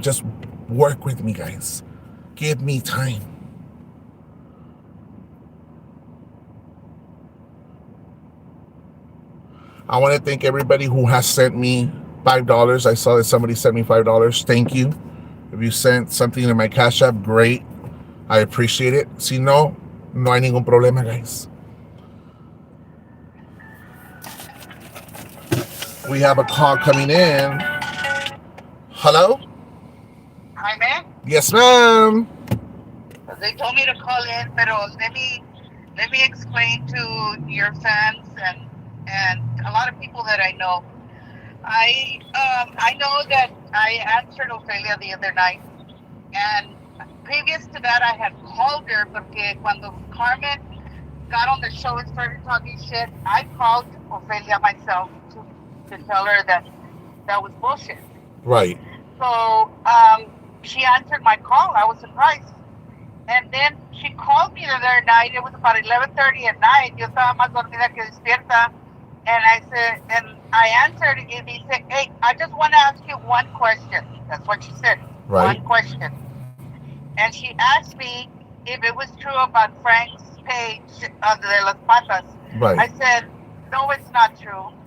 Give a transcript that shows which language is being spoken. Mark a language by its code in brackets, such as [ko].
[en] Just work with me, guys. Give me time. I want to thank everybody who has sent me $5. I saw that somebody sent me $5. Thank you. If you sent something in my Cash App, great. I appreciate it. [es] Si no, no hay ningún problema, guys. [en] We have a call coming in. Hello? Hi, ma'am. Yes, ma'am. They told me to call in, pero let me explain to your fans and a lot of people that I know. I know that I answered Ophelia the other night, and previous to that, I had called her porque cuando Carmen got on the show and started talking shit, I called Ophelia myself to tell her that was bullshit. Right. So she answered my call. I was surprised. And then she called me the other night. It was about 11:30 at night. [es] Yo estaba más dormida que despierta. [en] And I said, and I answered, and he said, hey, I just want to ask you one question. That's what she said. Right. One question. And she asked me if it was true about Frank's page [es] de las patas. [en] Right. I said, no, it's not true.